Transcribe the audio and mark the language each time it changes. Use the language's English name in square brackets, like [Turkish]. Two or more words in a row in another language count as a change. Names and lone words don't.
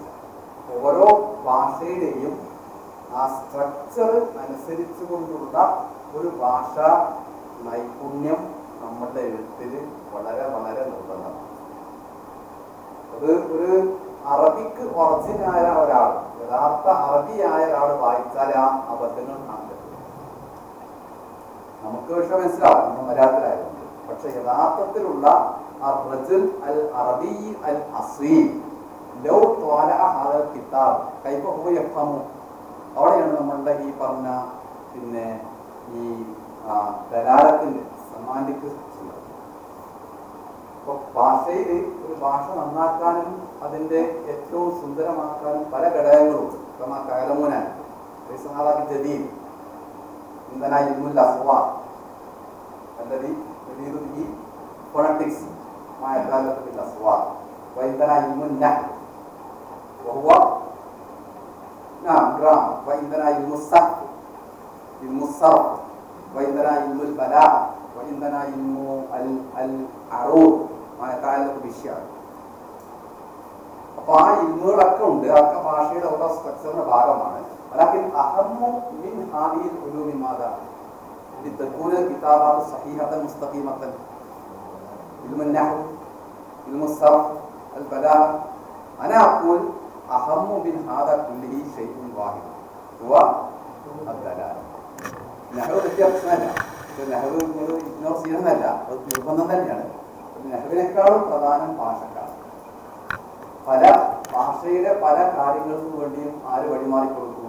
[Malayalam] ഓരോ ഭാഷയുടെയും ആ സ്ട്രക്ചർ അനുസരിച്ചു കൊണ്ടുള്ള ഒരു ഭാഷാ നൈപുണ്യം നമ്മുടെ എഴുത്തിൽ വളരെ വളരെ നിർബന്ധമാണ്. അത് ഒരു അറബിക്ക് ഒറിജിനായ ഒരാൾ, യഥാർത്ഥ അറബിയായ ഒരാൾ വായിച്ചാൽ ആ അബദ്ധങ്ങൾ കാണുന്നത് നമുക്ക് പക്ഷെ മനസ്സിലാവും, നമ്മൾ മലയാളത്തിലായതുകൊണ്ട്. പക്ഷെ യഥാർത്ഥത്തിലുള്ള [Arabic] الرجل العربي الأصيل لو طالع هذا الكتاب كيف هو يفهم. [Malayalam] അവിടെയാണ് നമ്മളുടെ ഈ പറഞ്ഞ പിന്നെ ഈ ദലാലത്തിന്റെ സെമാന്റിക്. അപ്പൊ ഭാഷയിൽ ഒരു ഭാഷ നന്നാക്കാനും അതിന്റെ ഏറ്റവും സുന്ദരമാക്കാനും പല ഘടകങ്ങളുണ്ട്. [Arabic] كلامنا جديد عندنا علم الأصوات الذي يريد به ഫോണറ്റിക്സ് ما يتعلق بالأصوات. وعندنا علم النحو وهو نعم جرامر. وعندنا علم الصرف، علم الصرف. وعندنا علم البلاغة. وعندنا علم العروض ما يتعلق بالشعر. [Malayalam] അപ്പോൾ ആ ഇൽമുകളൊക്കെ ഉണ്ട്. അതൊക്കെ ഭാഷയുടെ ഓരോ സ്ട്രക്ചറിന്റെ ഭാഗമാണ്. [Arabic] ولكن أهم من هذه العلوم ماذا؟ لتكون الكتابات صحيحة مستقيمة. علم النحو، علم الصرف، البلاغة، أنا أقول أهم من هذا كله شيء واحد هو الدلالة. [Malayalam] നഹ്വ് വ്യത്യാസമല്ല, നഹ്വ് നിങ്ങൾ ഇഗ്നോർ ചെയ്യുന്നതല്ല, അത് നിർബന്ധം തന്നെയാണ്. നഹ്വിനേക്കാളും പ്രധാനം ഭാഷക്കാണ്. പല ഭാഷയുടെ പല കാര്യങ്ങൾക്കും വേണ്ടിയും ആര് വഴിമാറിക്കൊടുക്കും?